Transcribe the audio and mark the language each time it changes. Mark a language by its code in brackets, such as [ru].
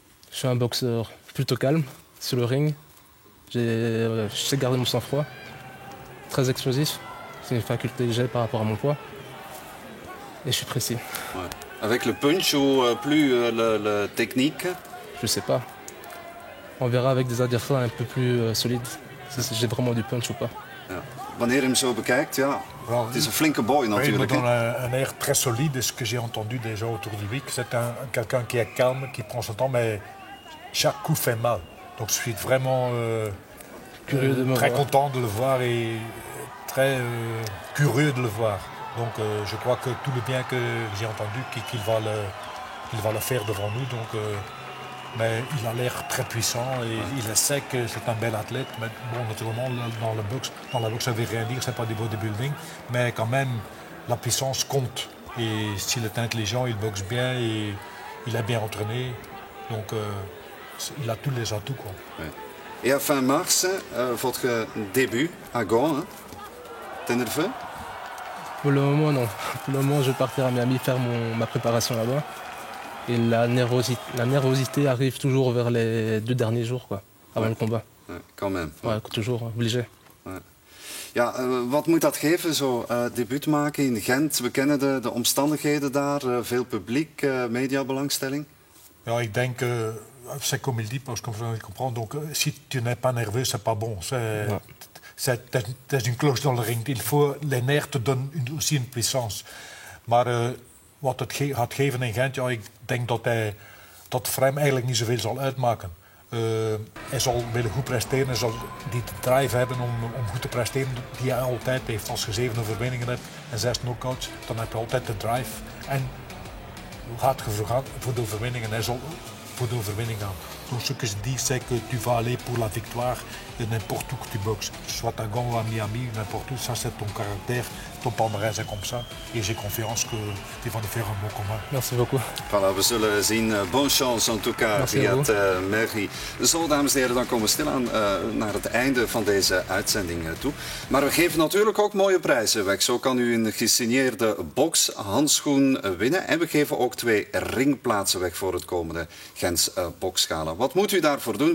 [fr] Je suis un boxeur plutôt calme sur le ring. Je sais garder mon sang-froid, très explosif. C'est une faculté que j'ai par rapport à mon poids. Et je suis précis. Ouais. Avec le punch ou plus la technique? Je sais pas. On verra avec des adversaires un peu plus solides si j'ai vraiment du punch ou pas. [nl] Ja. Wanneer je hem zo bekijkt, ja, het is een flinke boy natuurlijk. [fr] Il a un air très solide, de ce que j'ai entendu déjà autour du week. C'est quelqu'un qui est calme, qui prend son temps, mais chaque coup fait mal. Donc je suis vraiment très content de le voir et très curieux de le voir. Donc je crois que tout le bien que j'ai entendu, qu'il va le faire devant nous. Donc, mais il a l'air très puissant et il sait que c'est un bel athlète. Mais bon, naturellement, dans la boxe, ça ne veut rien dire, c'est pas du bodybuilding. Mais quand même, la puissance compte. Et s'il est intelligent, il boxe bien et il est bien entraîné. Donc il a tous les atouts, quoi. Ouais. Et à fin mars, votre début à Gand, hein? T'es nerveux? Pour le moment, non. Pour le moment, je vais partir à Miami faire ma préparation là-bas. Et la nervosité arrive toujours vers les 2 derniers jours, quoi, avant le combat. Ouais, quand même. Ouais, toujours obligé. Ouais. [nl] Ja, wat moet dat geven, zo debuut maken in Gent? We kennen de omstandigheden daar, veel publiek, mediabelangstelling. Ja, ik denk, [fr] c'est comme il dit, parce qu'on comprend. Donc, si tu n'es pas nerveux, c'est pas bon. C'est une cloche dans le ring. Il faut, les nerfs te donnent aussi une puissance. [nl] Maar wat het gaat geven in Gent, ja, ik denk dat het voor hem eigenlijk niet zoveel zal uitmaken. Hij zal willen goed presteren, hij zal die drive hebben om goed te presteren die hij altijd heeft. Als je 7 overwinningen hebt en 6 knockouts, dan heb je altijd de drive. En gaat je voor de overwinning en hij zal voor de overwinning gaan. [fr] Donc ce que je dis, c'est que tu vas aller pour la victoire n'importe où que tu boxes. Soit à Gand ou à Miami, n'importe où, ça c'est ton caractère. ton palmarès est comme ça. Et j'ai confiance que tu vas nous faire un bon combat. Merci beaucoup. Voilà, [nl] we zullen zien. [fr] Bonne chance en tout cas, Riyad Mehri. [nl] Zo, dames en heren, dan komen we stilaan naar het einde van deze uitzending toe. Maar we geven natuurlijk ook mooie prijzen weg. Zo kan u een gesigneerde bokshandschoen winnen. En we geven ook 2 ringplaatsen weg voor het komende Gens Boksgala. Wat moet u daarvoor doen?